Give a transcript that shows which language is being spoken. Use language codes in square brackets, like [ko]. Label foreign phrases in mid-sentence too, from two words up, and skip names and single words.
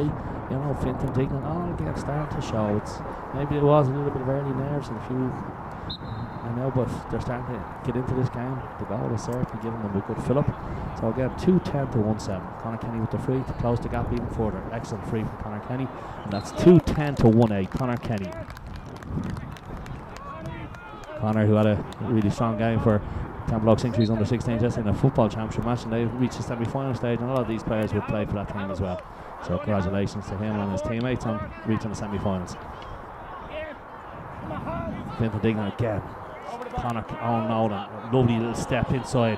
[en] You know, Fintan Dignan, all again starting to show. It's maybe it was a little bit of early nerves and a few. I know, but they're starting to get into this game. The goal is certainly giving them a good fill-up. So again, 2-10 to 1-7. Conor Kenny with the free to close the gap even further. Excellent free from Conor Kenny, and that's 2-10 to 1-8. Conor Kenny. Conor, who had a really strong game for Temple Oak Sanctuaries under 16 just in a football championship match, and they've reached the semi-final stage, and a lot of these players would play for that team as well. So congratulations to him and his teammates on reaching the semi-finals. Fintan Dignan again. Conor, oh no, lovely little step inside.